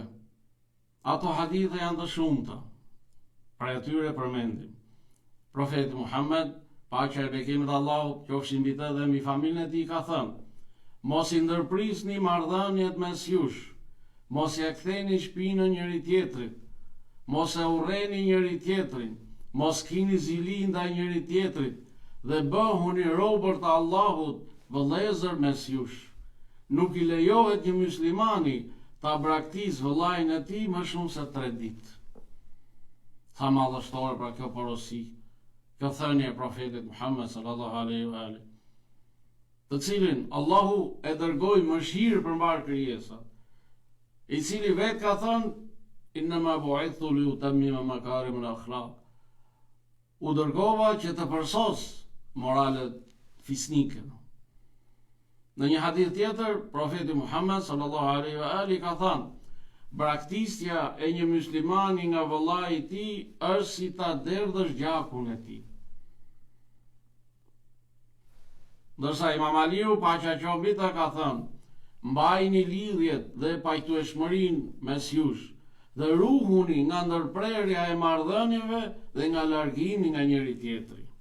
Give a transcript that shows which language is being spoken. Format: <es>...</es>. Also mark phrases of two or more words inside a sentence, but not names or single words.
<sq>Ato hadithe janë të shumta. Pra atyre përmendim: Profeti Muhammed, paqja e bekimit Allahut qofshin mbi të dhe mbi familjen e tij, ka thënë: "Mos i ndërprisni marrëdhëniet mes jush, mos ia ktheni shpinën njëri tjetrit, mos e urreni njëri tjetrin, mos kini zili ndaj njëri tjetrit dhe bëhuni robër të Allahut, vëllezër mes jush. Nuk i lejohet një muslimani ta braktisë vëllain e tij më shumë se 3 ditë." Sa madhështore pra kjo porosi, kjo thënie e profetit Muhammed</sq> <ar>صلى الله عليه وآله,</ar> <sq>të cilin Allahu e dërgoi mëshirë për mbar krijesat, i cili vetë ka thënë:</sq> <ar>"إنما بعثت لأتمم مكارم الأخلاق."</ar> <sq>U dërgova që të përsos moralet fisnike. Në një hadith tjetër, profeti Muhammed</sq> <ar>صلى الله عليه وآله</ar> <sq>ka thënë: "Braktisja e një muslimani nga vëllai i tij është si ta derdhësh gjakun e tij." Ndërsa Imam Aliu, paqja qoftë mbi të, ka thënë: "Mbajini lidhjet dhe pajtueshmërinë mes jush dhe ruhuni nga ndërprerja e marrëdhënieve dhe nga largimi nga njëri tjetri."</sq>